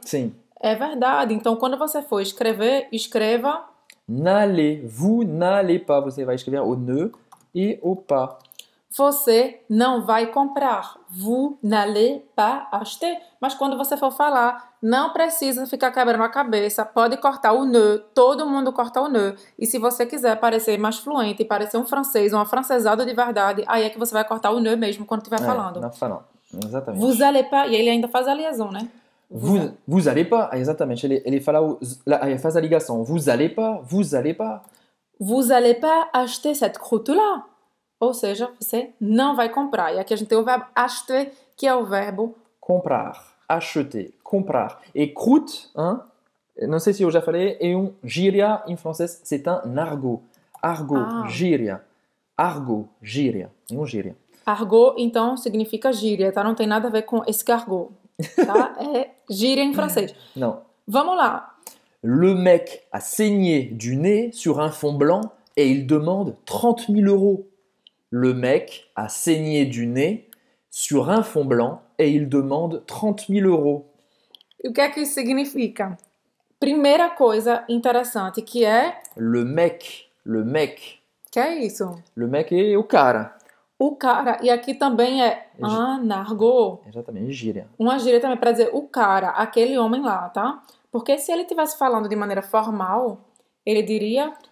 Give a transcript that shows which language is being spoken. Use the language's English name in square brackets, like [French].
[Portuguese] Sim. É verdade. Então, quando você for escrever, escreva... [French] N'allez, vous n'allez pas. [Portuguese] Você vai escrever o ne e o pas. Você não vai comprar. [French] Vous n'allez pas acheter. [Portuguese] Mas quando você for falar, não precisa ficar quebrando a cabeça. Pode cortar o ne. Todo mundo corta o ne. E se você quiser parecer mais fluente e parecer um francês, uma francesada de verdade, aí é que você vai cortar o ne mesmo quando estiver falando. Não fala. Exatamente. [French] Vous allez pas. [Portuguese] E ele ainda faz a liaison, né? [French] Vous allez pas. [Portuguese] Exatamente. Ele fala ele faz a ligação. [French] Vous allez pas. Vous allez pas. Vous allez pas acheter cette croûte-là. [Portuguese] Ou seja, você não vai comprar. E aqui a gente tem o verbo acheter, que é o verbo comprar, acheter, comprar. E croûte, hein? Não sei se eu já falei, é gíria em francês, [French] c'est un argot. [Portuguese] Argot, gíria. Argot, gíria. É gíria. Argot, então, significa gíria, tá? Não tem nada a ver com escargot, tá? É gíria em francês. Não. Vamos lá. [French] Le mec a saigné du nez sur un fond blanc et il demande 30 000 euros. Le mec a saigné du nez sur un fond blanc et il demande 30 000 euros. [Portuguese] E o que é que isso significa? Primeira coisa interessante que é... [French] Le mec. [Portuguese] Que é isso? Le mec é o cara. O cara. E aqui também é [French] un argot. [Portuguese] Exatamente, gíria. Uma gíria também para dizer o cara, aquele homem lá, tá? Porque se ele estivesse falando de maneira formal, ele diria...